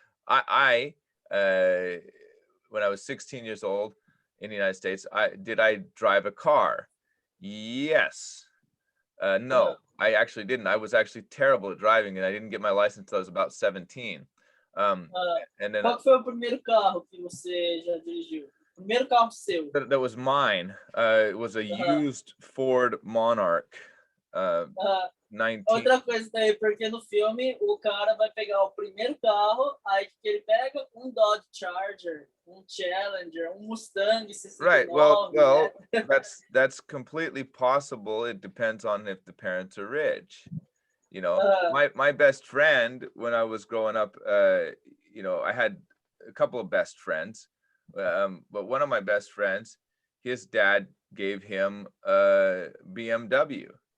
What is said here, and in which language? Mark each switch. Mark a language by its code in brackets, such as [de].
[en] I when I was 16 years old in the United States, I drive a car? Yes. No, I actually didn't. I was actually terrible at driving, and I didn't get my license until I was about 17. And then [pt] Qual que foi o primeiro carro que você já dirigiu? Primeiro carro seu? [en] that was mine. It was a used Ford Monarch. 19. [pt] Outra coisa daí, porque no filme o cara vai pegar o primeiro carro, aí que ele pega um Dodge Charger, um Challenger, um Mustang 69. [en] Right. Well, [pt] né? [en] that's completely possible. It depends on if the parents are rich. You know, my best friend when I was growing up, I had a couple of best friends, but one of my best friends, his dad gave him a BMW.